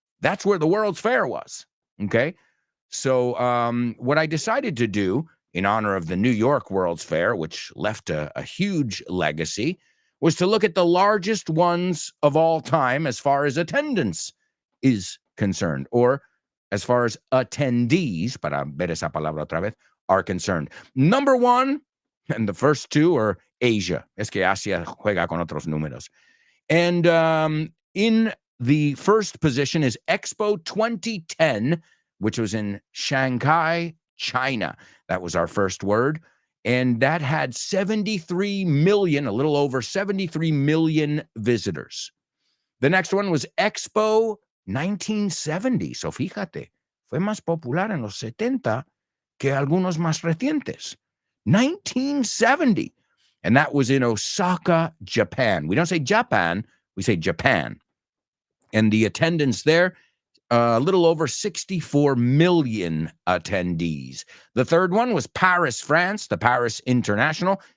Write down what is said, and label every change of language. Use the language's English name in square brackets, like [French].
[English] That's where the World's Fair was. Okay. So what I decided to do in honor of the New York World's Fair, which left a huge legacy, was to look at the largest ones of all time as far as attendance is concerned, or as far as attendees, [Spanish] para ver esa palabra otra vez, [English] are concerned. Number one, and the first two are Asia. [Spanish] Es que Asia juega con otros números. [English] And in the first position is Expo 2010, which was in Shanghai, China. That was our first word. And that had 73 million, a little over 73 million visitors. The next one was Expo 1970. [Spanish] So fíjate, fue más popular en los 70 que algunos más recientes. [English] 1970. And that was in Osaka, Japan. We don't say Japan, we say Japan. And the attendance there, a little over 64 million attendees. The third one was Paris, France, the Paris International.